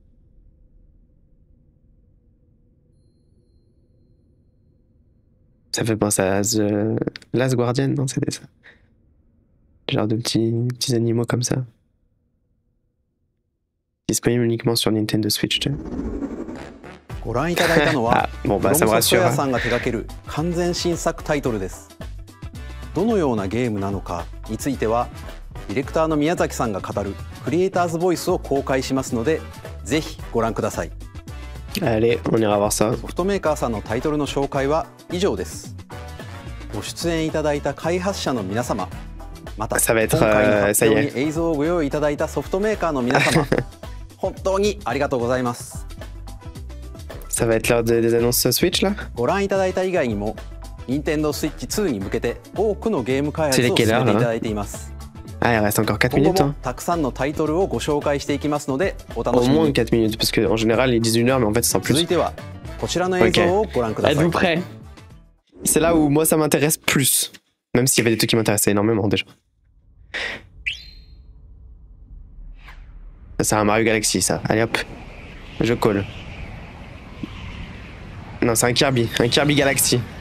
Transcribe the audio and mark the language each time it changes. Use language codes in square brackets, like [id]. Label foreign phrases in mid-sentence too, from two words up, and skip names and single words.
[fr] Ça fait penser à The Last Guardian, non, c'était ça. Genre de petits animaux comme ça. Disponible uniquement sur Nintendo Switch 2. Ah, bon bah ça me rassure. [ja] 完全新作タイトルです。どのようなゲームなのかについてはディレクターの宮崎さんが語るクリエイターズボイスを公開しますのでぜひご覧ください。 [fr] Allez, on ira voir ça. [ja] ソフトメーカーさんのタイトルの紹介は以上です。ご出演いただいた開発者の皆様、また今回の発表に映像をご用意いただいたソフトメーカーの皆様、本当にありがとうございます。 [fr] Ça va être l'heure des annonces Switch là? [ja] ご覧いただいた以外にも、Nintendo Switch 2に向けて多くのゲーム開発を進めていただいています。 [fr] Ah, il reste encore 4 minutes. [ja] 今後もたくさんのタイトルをご紹介していきますので、お楽しみに。 [fr] Au moins 4 minutes, parce qu'en général ils disent 1 heure, mais en fait c'est en plus. [ja] 続いてはこちらの映像をご覧ください。 [fr] Êtes-vous prêts? C'est là où moi ça m'intéresse plus, même s'il y avait des trucs qui m'intéressaient énormément déjà. C'est un Mario Galaxy ça. Allez hop, je colle. Non, c'est un Kirby Galaxy.